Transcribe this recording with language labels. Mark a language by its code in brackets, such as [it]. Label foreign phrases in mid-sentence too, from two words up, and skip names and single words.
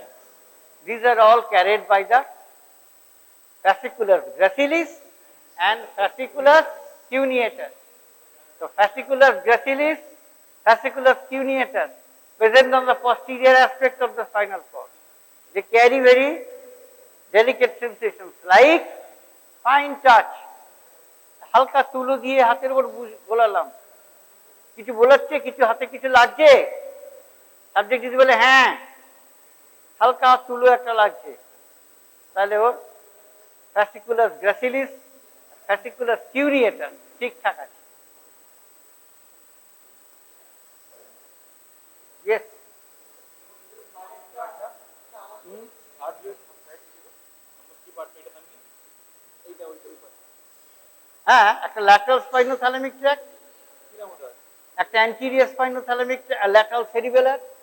[en] These are all carried by the fasciculus gracilis and fasciculus cuneator. So fasciculus gracilis, fasciculus cuneator present on the posterior aspect of the spinal cord. They carry very delicate sensations like fine touch. [bn] হালকা তুলো দিয়ে হাতের উপর বোলালাম, কিছু বোলাচ্ছে, কিছু হাতে কিছু লাগছে, সাবজেক্ট যদি বলে হ্যাঁ হালকা তুলো একটা লাগছে, তাহলে ওর [en] fasciculus gracilis, fasciculus cuneator [bn] ঠিকঠাক আছে। [en] Yes. [bn] হ্যাঁ, একটা [en] lateral spinothalamic tract, [bn] একটা [en] anterior spinothalamic lateral cerebellar,